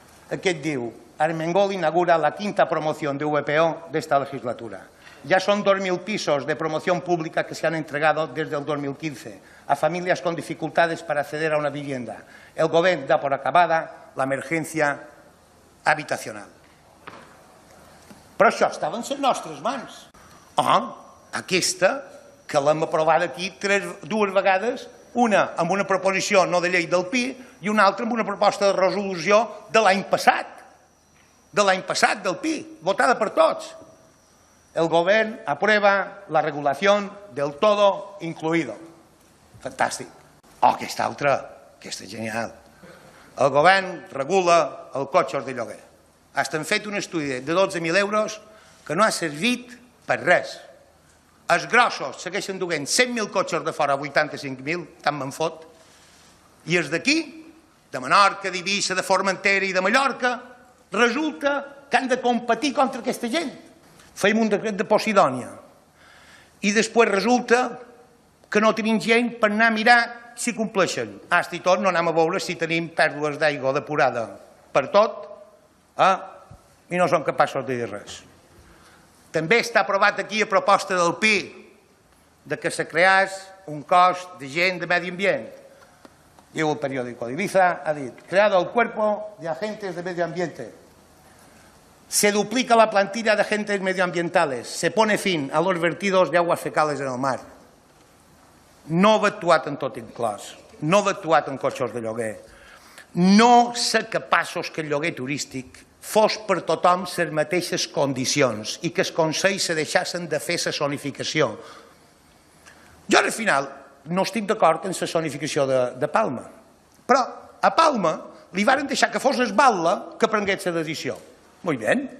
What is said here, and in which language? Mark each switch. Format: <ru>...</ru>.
<ca>Aquest diu:</ca> <es>Armengol inaugura la 5ª promoción de VPO de esta legislatura. Ya son 2.000 pisos de promoción pública que se han entregado desde el 2015 a familias con dificultades para acceder a una vivienda. El Govern da por acabada la emergencia habitacional.</es> <ca>Però això estava en les nostres mans. Aquesta, que l'hem aprovat aquí 2 vegades, una amb una proposició no de llei del PI i una altra amb una proposta de resolució de l'any passat. Del PI, votada per tots.</ca> <es>El Govern aprueba la regulación del todo incluido.</es> <ca>Fantàstic. Aquesta altra, aquesta és genial. El Govern regula els cotxes de lloguer. Han fet un estudi de 12.000 euros que no ha servit per res. Els grossos segueixen duent 100.000 cotxes de fora, 85.000, tant me'n fot. I els d'aquí, de Menorca, d'Eivissa, de Formentera i de Mallorca, resulta que han de competir contra aquesta gent. Feim un decret de Posidònia i després resulta que no tenim gent per anar a mirar si compleixen. Hasta i tot no anem a veure si tenim pèrdues d'aigua depurada per tot i no som capaços de dir res. També està aprovat aquí a proposta del PI de que se creés un cos de gent de medi ambient.</ca> <es>Diu el periódico de Ibiza,</es> <ca>ha dit:</ca> <es>creado el cuerpo de agentes de medio ambiente. Se duplica la plantilla de agentes medioambientales. Se pone fin a los vertidos de aguas fecales en el mar.</es> <ca>No ha actuat en tot inclòs. No ha actuat en cotxes de lloguer. No ser capaços que el lloguer turístic fos per tothom les mateixes condicions i que els consells se deixassen de fer la zonificació. Jo al final no estic d'acord en la zonificació de Palma, però a Palma li varen deixar que fos el Batlle que prengués la decisió. Molt bé.</ca>